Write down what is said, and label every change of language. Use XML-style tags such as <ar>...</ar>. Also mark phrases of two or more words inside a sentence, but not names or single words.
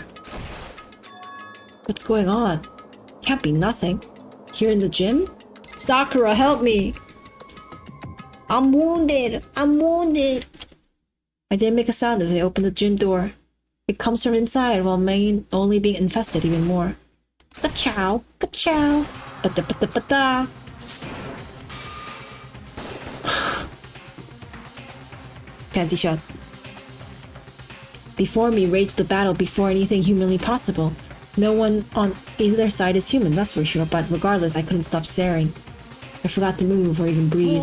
<en>What's going on? Can't be nothing. Here in the gym? Sakura, help me! I'm wounded! I'm wounded! I didn't make a sound as I opened the gym door. It comes from inside while only being infested even more. Ka-chow, ka-chow, ba-da-ba-da-ba-da. Panty shot. Before me raged the battle before anything humanly possible. No one on either side is human, that's for sure, but regardless, I couldn't stop staring. I forgot to move or even breathe.</en>